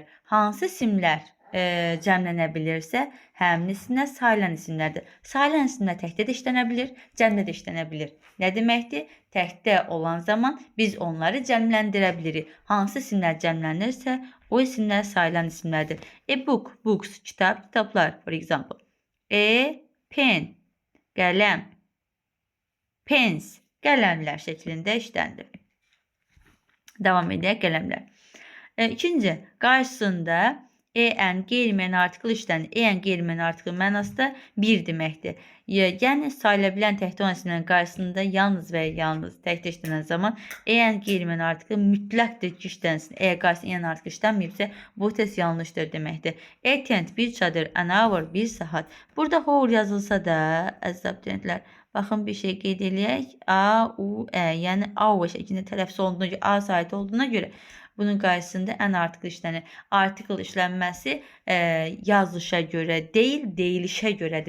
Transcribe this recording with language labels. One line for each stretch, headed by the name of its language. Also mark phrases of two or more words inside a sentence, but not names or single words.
Azerbaijani: Hansı isimlər cəmlənə bilirsə, həmin isimlər sayılan isimlərdir. Sayılan isimlər təkdə də işlənə bilir, cəmdə də işlənə bilir. Nə deməkdir? Təkdə olan zaman biz onları cəmləndirə bilirik. Hansı isimlər cəmlənirsə, o isimlər sayılan isimlərdir.
English: Book, books,
Azerbaijani: kitab, kitablar,
English: for example.
Azerbaijani: Pen, qələm, pens, qələmlər şəklində işlənir. Davam edək, qələmlər. İkinci, qarşısında en qeyri-müəyyən artikl işlənir. En qeyri-müəyyən artikl mənası da bir deməkdir. Yəni sayıla bilən təkdə olan isimlərin qarşısında yalnız və yalnız təkdə işlənən zaman en qeyri-müəyyən artikl mütləqdir ki, işlənsin. Əgər qarşısında en artikl işlənməyibsə, bu test yanlışdır deməkdir. Tent, bir çadır,
English: an hour,
Azerbaijani: bir saat. Burada hour yazılsa da, əziz abituriyentlər, baxın bir şey qeyd eləyək. A, U, E, yəni hour şəklində tələffüz olduğuna görə, A saiti olduğuna görə bunun qarşısında ən artikl işlənir. Artikl işlənməsi yazılışa görə deyil, deyilişə görədir.